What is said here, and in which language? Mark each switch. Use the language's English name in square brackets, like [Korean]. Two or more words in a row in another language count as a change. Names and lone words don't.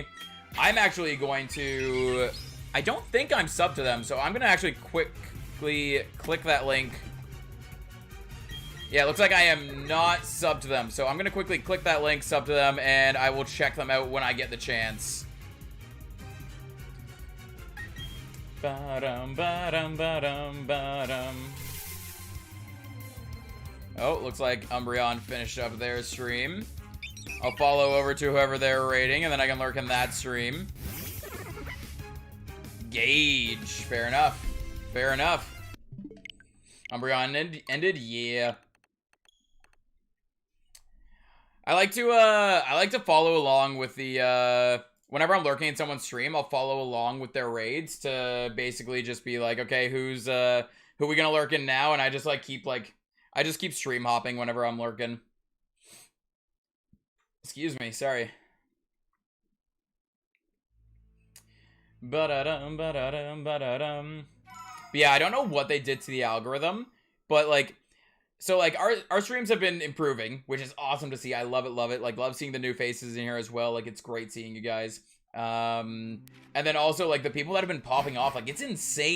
[English] I'm actually going to... I don't think I'm subbed to them, so I'm going to actually quickly click that link. Yeah, it looks like I am not subbed to them, so I'm going to quickly click that link, sub to them, and I will check them out when I get the chance. Ba-dum, ba-dum, ba-dum, ba-dum. Oh, looks like Umbreon finished up their stream. I'll follow over to whoever they're raiding, and then I can lurk in that stream. Gauge. Fair enough. Fair enough. Umbreon ended? Yeah. I like to follow along with the, whenever I'm lurking in someone's stream, I'll follow along with their raids to basically just be like, okay, who we gonna lurk in now? And I just like keep stream hopping whenever I'm lurking. Excuse me, sorry. Ba-da-dum, ba-da-dum, ba-da-dum. But yeah, I don't know what they did to the algorithm, but like, so like our streams have been improving, which is awesome to see. I love it. Like, love seeing the new faces in here as well. Like, it's great seeing you guys. And then also like the people that have been popping off, like, it's insane.